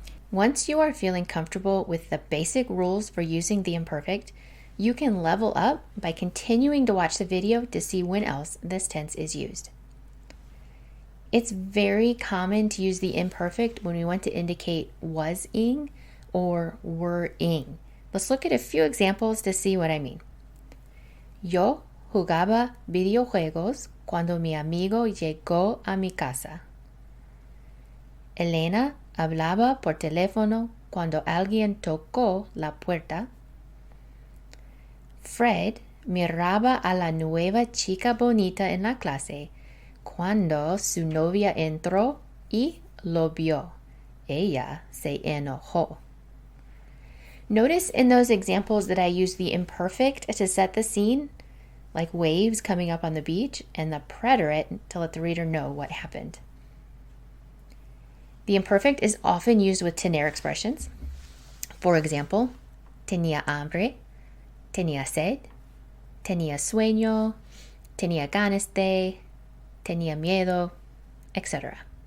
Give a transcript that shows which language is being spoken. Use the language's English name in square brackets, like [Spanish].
[English] Once you are feeling comfortable with the basic rules for using the imperfect, you can level up by continuing to watch the video to see when else this tense is used. It's very common to use the imperfect when we want to indicate was-ing or were-ing. Let's look at a few examples to see what I mean. [Spanish] Yo jugaba videojuegos cuando mi amigo llegó a mi casa. Elena hablaba por teléfono cuando alguien tocó la puerta. Fred miraba a la nueva chica bonita en la clase cuando su novia entró y lo vio. Ella se enojó. [English] Notice in those examples that I use the imperfect to set the scene, like waves coming up on the beach, and the preterit to let the reader know what happened. The imperfect is often used with tener expressions. For example, [Spanish] tenía hambre, tenía sed, tenía sueño, tenía ganas de, tenía miedo, etc.